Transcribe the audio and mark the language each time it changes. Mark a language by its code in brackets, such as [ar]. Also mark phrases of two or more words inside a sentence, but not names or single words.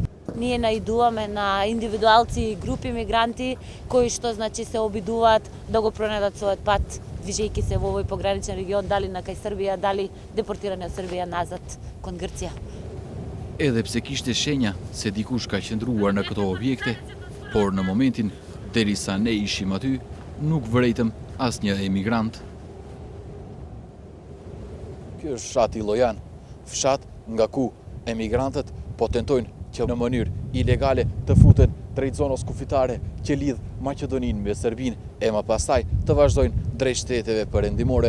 [mk] Ние наидуваме на индивидуалци и групи мигранти кои што значи се обидуваат да го пронајдат својот пат движејќи се во овој пограничен регион, дали на кај Србија, дали депортирани од Србија назад кон Грција. [sq] Edhe pse kishte shenja se dikush ka qëndruar në këto objekte, por në momentin derisa ne ishim aty, nuk vërejtëm asnjë emigrant. Ky është fshati Llojan, fshat nga ku emigrantët po tentojnë që në mënyrë ilegale të futen drejt zonës kufitare që lidh Maqedoninë me Sërbinë e më pastaj të vazhdojnë drejt shteteve perëndimore.